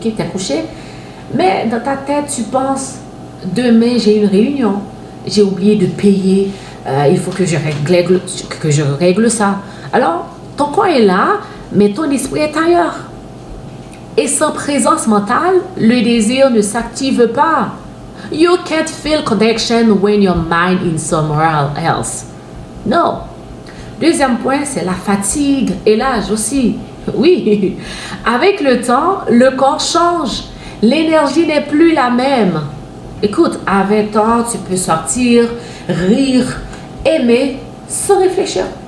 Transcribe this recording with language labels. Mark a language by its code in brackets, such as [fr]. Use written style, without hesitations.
[fr] Tu es couché, mais dans ta tête, tu penses, demain, j'ai une réunion, j'ai oublié de payer, il faut que je règle ça. Alors, ton corps est là, mais ton esprit est ailleurs. Et sans présence mentale, le désir ne s'active pas. [en] You can't feel connection when your mind is somewhere else. [fr] Non. Deuxième point, c'est la fatigue et l'âge aussi. Oui. Avec le temps, le corps change. L'énergie n'est plus la même. Écoute, à 20 ans, tu peux sortir, rire, aimer sans réfléchir.